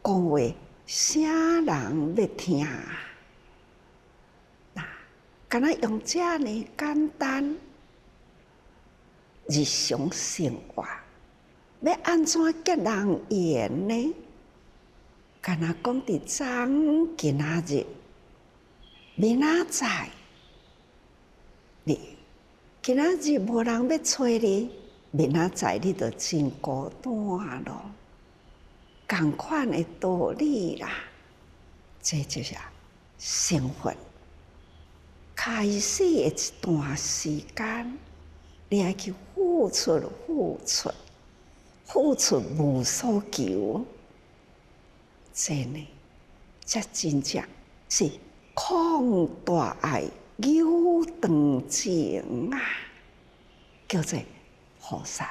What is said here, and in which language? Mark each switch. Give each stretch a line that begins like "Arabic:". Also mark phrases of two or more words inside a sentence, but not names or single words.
Min Nan Chinese: 讲话啥人要听？敢若用这呢简单日常生活，要安怎结人缘呢？敢若讲伫昨今仔日，明仔载，你今仔日无人要找你，明仔载你就真孤单咯。同款的道理啦，这就是生活。开始的一段时间，你要去付出，付出无所求，这呢，这真正是旷大爱有长情啊，叫做菩萨。